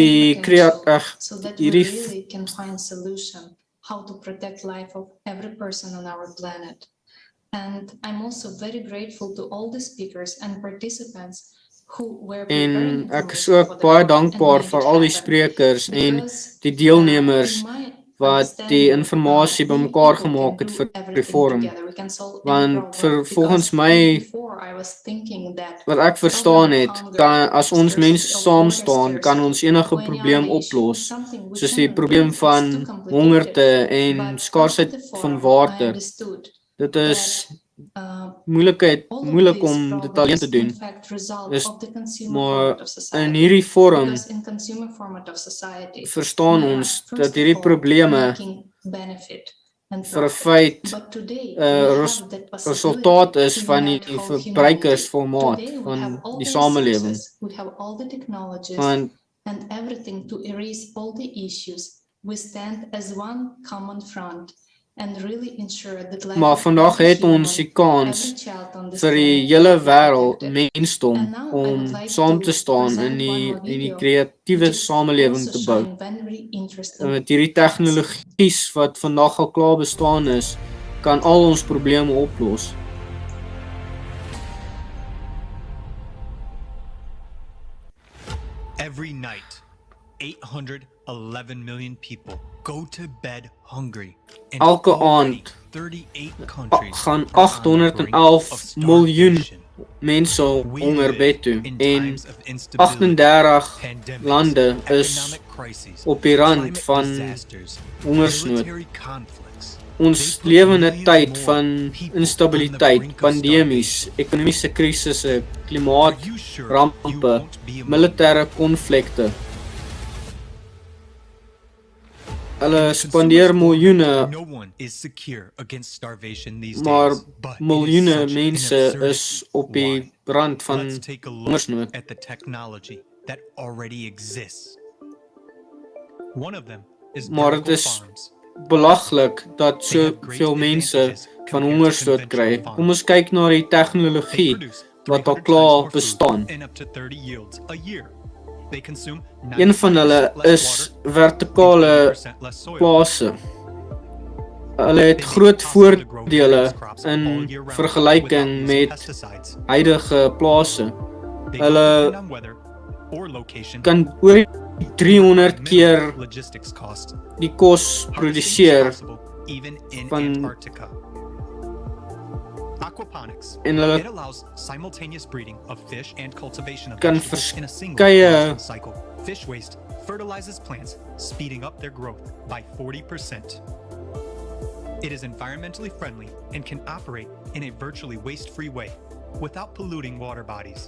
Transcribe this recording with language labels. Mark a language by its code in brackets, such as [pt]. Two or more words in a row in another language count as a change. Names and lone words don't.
[af] Hierdie [en] potential, so that we [af] hierdie [en] really can find solution how to protect life of every person on our planet. And I'm also very grateful to all the speakers and participants who were preparing [af] en ek is [en] information [af] ook [en] for the [af] baie [en] talk and [af] dankbaar [en] made [af] vir [en] it [af] al die [en] happen. [af] sprekers en [en] Because [af] die deelnemers [en] in my [af] wat die informasie bymekaar gemaak het vir die [en] everything forum. together. We can solve any [af] Want [en] problem. [af] volgens [en] Because [af] my [en] even before I was thinking that [af] wat ek verstaan het, as ons mense saam staan, kan ons enige probleem oplos. Soos die probleem van hongerte en skaarsheid van water. Dit is moeilik om dit alleen te doen. Maar in hierdie forum verstaan ons dat hierdie probleme vir 'n feit resultaat is van die verbruikersformaat van die samelewing. Want [en] and everything to erase all the issues. We stand as one common front and really ensure that life [af] maar [en] of [af] vandag [en] every [af] het [en] human, [af] ons die kans [en] every child on this [af] vir die [en] planet [af] hele [en] will be [af] wêreld, [en] protected. [af] mensdom, [en] And now I [af] om [en] would like [af] saam [en] to [af] te staan [en] present [af] in [en] one more [af] die [en] video, [af] kreatiewe [en] which is [af] samelewing [en] also [af] te bou. [en] showing very interesting [af] Met hierdie tegnologies wat vandag al klaar bestaan is, kan al ons probleme oplos. [en] Every night, 811 million people go to bed hungry. And [af] Elke [en] already [af] aand [en] 38 countries [af] gaan [en] are on the brink of [af] 811 miljoen [en] starvation. [af] mense [en] We [af] honger [en] live [af] bed toe [en] in [af] en [en] times of instability, [af] 38 [en] pandemics, [af] lande is [en] economic crises, [af] op die rand [en] climate [af] van [en] disasters, [af] hongersnood. [en] military conflicts. [af] Ons lewe in 'n tyd van instabiliteit, pandemies, ekonomiese krisisse, klimaatrampe, militêre konflikte. Hulle spandeer miljoene, [en] No one is secure against starvation these [af] maar [en] days, but it is [af] miljoene [en] such an [af] mense [en] absurdity. [af] is op die rand van [en] Let's take a look [af] hongersnood. [en] at the technology that already exists. One of them is [af] Maar dit [en] vertical [af] is [en] farms. [af] belaglik dat soveel mense van hongersnood kry. Kom ons kyk na die tegnologie wat al klaar bestaan. [en] And up to 30 yields a year. They consume [af] Een van hulle [en] 95% less [af] is [en] water, [af] vertikale [en] 20% less soil. [af] plase. Hulle het groot voordele in vergelyking met huidige plase. [en] They [af] Hulle [en] depend on weather or location. [af] kan oor 300 keer [en] Logistics cost. [af] die kos produseer [en] Possible even in [af] van [en] Antarctica. Aquaponics. [af] en hulle [en] It allows simultaneous breeding of fish and cultivation of [af] kan [en] vegetables in a single [af] verskeie [en] production cycle. Fish waste fertilizes plants, speeding up their growth by 40%. It is environmentally friendly and can operate in a virtually waste-free way without polluting water bodies.